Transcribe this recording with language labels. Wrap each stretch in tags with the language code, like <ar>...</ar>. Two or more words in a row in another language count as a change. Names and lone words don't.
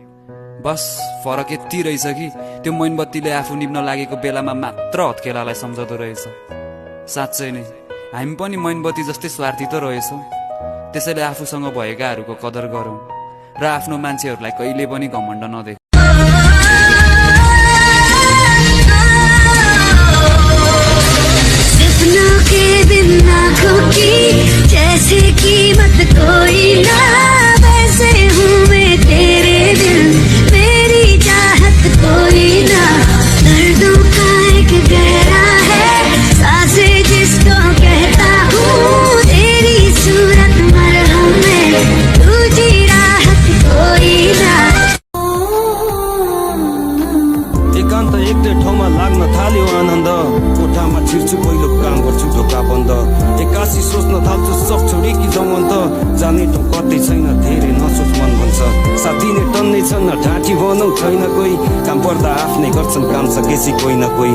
<ne>बस फरक यति रहेछ कि त्यो मोमबत्तीले आफू निभ्न लागेको बेलामा मात्र हत्केलालाई सम्झँदो रहेछ। साँच्चै नै हामी पनि मोमबत्ती जस्तै स्वार्थी त रहेछौँ। त्यसैले आफूसँग भएकाहरूको कदर गरौँ र आफ्नो मान्छेहरूलाई कहिले पनि घमण्ड नदेऊ।</ne> <hi>जैसे कीमत कोई ना वैसे हूँ मैं तेरे दिल मेरी चाहत कोई ना। दर्दों का एक गहरा है सांसें जिसको कहता हूँ तेरी सूरत मरहम में तुझी राहत कोई ना।</hi> <ne>एकान्त एक्लै ठाउँमा लाग्न थाल्यो आनन्द कोठामा छिर्छु पहिलो काम गर्छु ढोका बन्द एक्कासी सोच्न थाल्छु सब छोडी कि जाउँ अन्त जाने ठाउँ कतै छैन धेरै नसोच मन भन्छ साथी नै टन्नै छन् ढाँटी बनाउ छैन कोही काम पर्दा आफ्नै गर्छन् काम सकेपछि कोही न कोही।</ne>